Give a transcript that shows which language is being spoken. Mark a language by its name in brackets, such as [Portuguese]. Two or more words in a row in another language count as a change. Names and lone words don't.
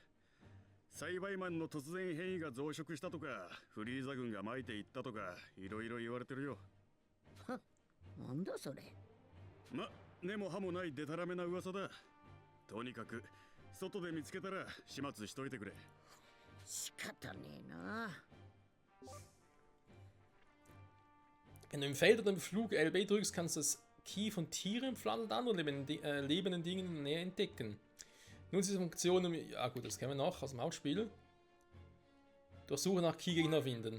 [Japanese] 栽培マンの突然変異が増殖したとかフリーザ軍が撒いていったとかいろいろ言われてるよ。は、なんだそれ。ま、根も葉もないデタラメな噂だ。とにかく外で見つけたら始末しといてくれ。仕方ねえな。 [German] Wenn du im Feld oder im Flug LB drückst, kannst du das Key von Tieren, Pflanzen und anderen lebenden Dingen in der Nähe entdecken. Nutze diese Funktion, um... Ja gut, das kennen wir noch aus dem Hauptspiel. Durchsuche nach Key-Gegner finden.